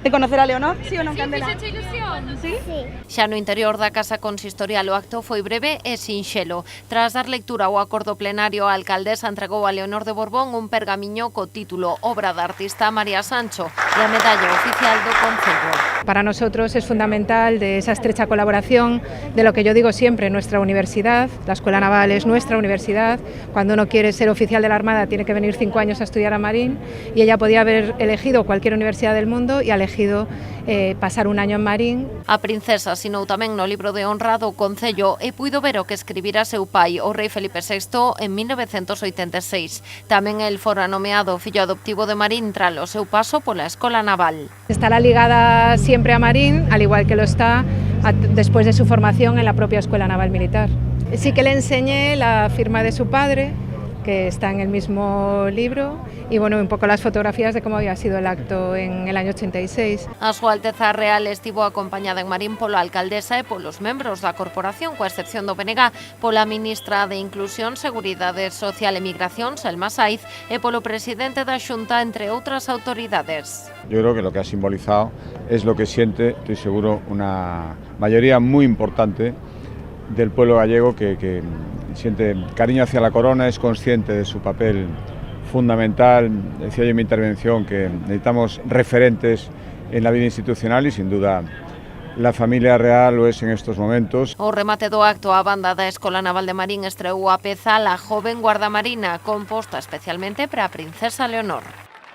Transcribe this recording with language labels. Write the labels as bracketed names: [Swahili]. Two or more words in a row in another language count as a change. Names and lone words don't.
[Spanish] De conocer a Leonor, sí ou non, Candela? Sí, ilusión, sí? [Galician] Xa no interior da Casa Consistorial o acto foi breve e sinxelo. Tras dar lectura ao acordo plenario, a alcaldesa entregou a Leonor de Borbón un pergamiño co título Obra da artista María Sancho e a medalla oficial do Concello. [Spanish] Para nosotros es fundamental de esa estrecha colaboración de lo que yo digo siempre, nuestra universidad, la Escuela Naval es nuestra universidad. Cuando uno quiere ser oficial de la Armada tiene que venir 5 años a estudiar a Marín y ella podía haber elegido cualquier universidad del mundo y ha elegido pasar un año en Marín. [Galician] A princesa asinou tamén no libro de honra do Concello e puido ver o que escribira seu pai, o rei Felipe VI, en 1986. Tamén el fora nomeado fillo adoptivo de Marín tras o seu paso pola Escola Naval. [Spanish] Estará ligada siempre a Marín, al igual que lo está después de su formación en la propia Escuela Naval Militar. Sí que le enseñé la firma de su padre, que está en el mismo libro, y bueno, un poco las fotografías de cómo había sido el acto en el año 86. [Galician] A súa Alteza Real estivo acompañada en Marín pola alcaldesa e polos membros da corporación, coa excepción do BNG, pola ministra de Inclusión, Seguridade Social e Migración, Selma Saiz, e polo presidente da Xunta, entre outras autoridades. [Spanish] Yo creo que lo que ha simbolizado es lo que siente, estoy seguro, una mayoría muy importante del pueblo gallego que siente cariño hacia la corona, es consciente de su papel fundamental. Decía yo en mi intervención que necesitamos referentes en la vida institucional y sin duda la familia real lo es en estos momentos. [Galician] O remate do acto, a banda da Escola Naval de Marín estreou a peza La joven guardamarina, composta especialmente para a princesa Leonor.